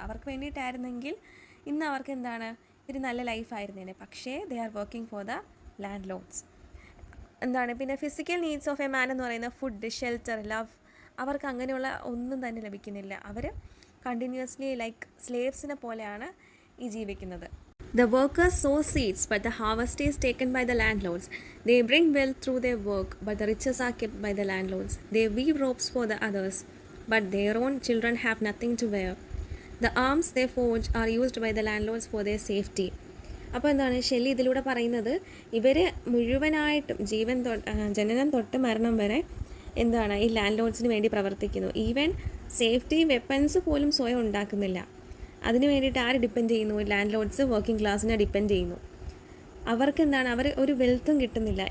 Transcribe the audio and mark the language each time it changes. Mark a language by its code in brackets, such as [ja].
[ml] അവർക്ക് വേണ്ടിയിട്ടായിരുന്നെങ്കിൽ ഇന്ന് അവർക്ക് എന്താണ് ഒരു നല്ല ലൈഫായിരുന്നേനെ. പക്ഷേ [en] They are working for the landlords. [ml] എന്താണ് പിന്നെ [en] physical needs of a man [ml] എന്ന് പറയുന്ന ഫുഡ്, ഷെൽട്ടർ, ലവ്, അവർക്ക് അങ്ങനെയുള്ള ഒന്നും തന്നെ ലഭിക്കുന്നില്ല. അവർ കണ്ടിന്യൂസ്ലി ലൈക്ക് സ്ലേവ്സിനെ പോലെയാണ് ഈ ജീവിക്കുന്നത്. [en] The workers sow seeds, but the harvest is taken by the landlords. They bring wealth through their work, but the riches are kept by the landlords. They weave ropes for the others, but their own children have nothing to wear. The arms they forge are used by the landlords for their safety. [ml] അപ്പോൾ എന്താണ് Shelly ഇതിലൂടെ പറയുന്നത്? ഇവർ മുഴുവനായിട്ടും ജനനം തൊട്ട് മരണം വരെ എന്താണ് ഈ ലാൻഡ് ലോഡ്സിന് വേണ്ടി പ്രവർത്തിക്കുന്നു. ഈവൻ സേഫ്റ്റി വെപ്പൺസ് പോലും സ്വയം ഉണ്ടാക്കുന്നില്ല. അതിന് വേണ്ടിയിട്ട് ആര് ഡിപ്പെൻഡ് ചെയ്യുന്നു? ലാൻഡ് ലോഡ്സ് വർക്കിംഗ് ക്ലാസ്സിനെ ഡിപ്പെൻഡ് ചെയ്യുന്നു. അവർക്ക് എന്താണ് അവർ ഒരു വെൽത്തും കിട്ടുന്നില്ല.